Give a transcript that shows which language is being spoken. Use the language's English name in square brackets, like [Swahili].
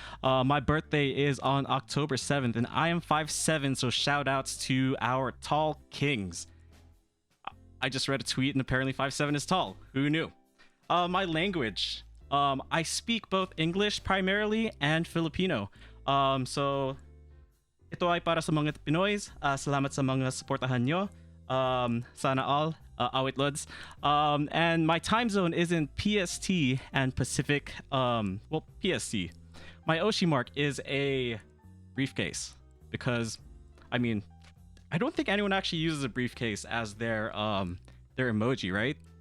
[English] My birthday is on October 7th, and I am 5'7", so shout outs to our tall kings. I just read a tweet, and apparently 5'7" is tall. Who knew? My language. I speak both English primarily and Filipino. [Filipino] So ito ay para sa mga Pinoys. Salamat sa mga suportahan nyo. Sana all. Awit Lods. [English] And my time zone is in PST and Pacific. PST. My Oshi mark is a briefcase because, I mean, I don't think anyone actually uses a briefcase as their emoji, right?